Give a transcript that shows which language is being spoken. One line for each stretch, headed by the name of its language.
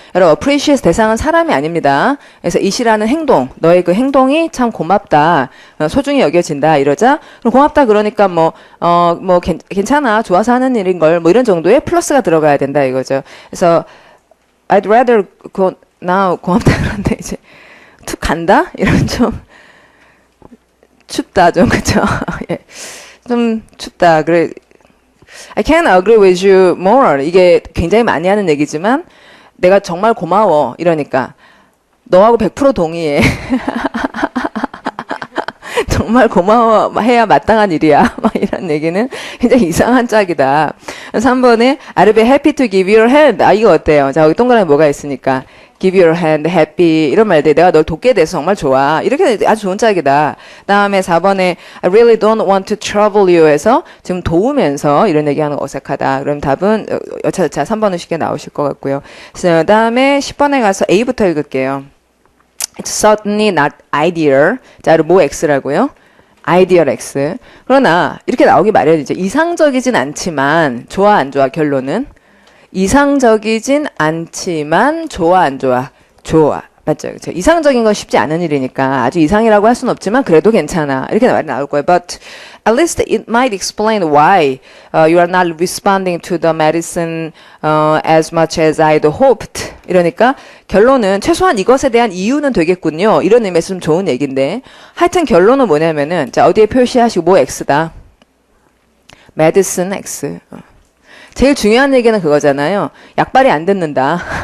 Korean: 여러분, appreciate 대상은 사람이 아닙니다. 그래서, 이시라는 행동, 너의 그 행동이 참 고맙다. 소중히 여겨진다. 이러자. 그럼 고맙다. 그러니까 괜찮아. 좋아서 하는 일인 걸. 뭐 이런 정도의 플러스가 들어가야 된다. 이거죠. 그래서,
English: I'd rather go now.
Korean: 고맙다. 그런데 이제, 툭 간다? 이런 좀 춥다 좀 그쵸? 예. 좀 춥다. 그래
English: I can't agree with you more.
Korean: 이게 굉장히 많이 하는 얘기지만 내가 정말 고마워 이러니까 너하고 100% 동의해. 정말 고마워 해야 마땅한 일이야. 막 이런 얘기는 굉장히 이상한 짝이다. 3번에
English: I'd be happy to give you a hand.
Korean: 아 이거 어때요? 자 여기 동그라미 뭐가 있으니까
English: give you a hand,
Korean: happy 이런 말들 내가 널 돕게 돼서 정말 좋아. 이렇게 아주 좋은 짝이다. 다음에 4번에
English: I really don't want to trouble you
Korean: 해서 지금 도우면서 이런 얘기하는 거 어색하다. 그럼 답은 자 3번은 쉽게 나오실 것 같고요. 그 다음에 10번에 가서 A부터 읽을게요.
English: It's certainly not ideal.
Korean: 자, 뭐 X라고요? ideal X. 그러나 이렇게 나오기 마련이죠. 이상적이진 않지만 좋아 안 좋아 결론은? 이상적이진 않지만 좋아 안 좋아? 좋아. 맞죠? 그렇죠? 이상적인 건 쉽지 않은 일이니까 아주 이상이라고 할 수는 없지만 그래도 괜찮아. 이렇게 말이 나올 거예요.
English: But at least it might explain why you are not responding to the medicine as much as I'd hoped.
Korean: 이러니까 결론은 최소한 이것에 대한 이유는 되겠군요. 이런 의미에서 좀 좋은 얘기인데 하여튼 결론은 뭐냐면은 자 어디에 표시하시고 뭐 X다.
English: medicine X.
Korean: 제일 중요한 얘기는 그거잖아요. 약발이 안 듣는다.